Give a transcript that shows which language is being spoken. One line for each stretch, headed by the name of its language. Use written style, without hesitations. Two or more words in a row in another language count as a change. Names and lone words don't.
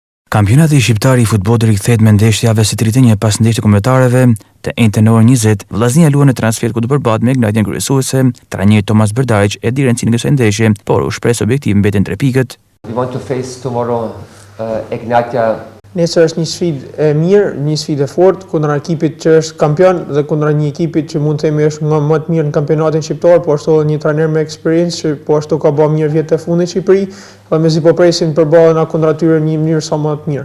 Albanian: Kampionati shqiptar i futbollit rikthehet me ndeshje javës së tretë pas ndeshjeve kombëtarëve të njëjtën në orën 20. Vllaznia luan në transfer ku do përbahet me Ignatian kryesuese, trajneri Tomas Berdaic e di rëndësinë e kësaj ndeshje, por u shpreh objektiv mbeten 3 pikët.
English: We want to face tomorrow Ignatia.
Albanian: Nesër është një sfidë e mirë, një sfidë e fortë kundër ekipit që është kampion dhe kundër një ekipit që mund të themi është nga më të mirë në kampionatin shqiptar, por ashtu një trajner me eksperiencë që po ashtu ka bërë mirë vjet e fundit në Shqipëri, dhe mezi po presin të përballena kundër atyre në një mënyrë sa më të mirë.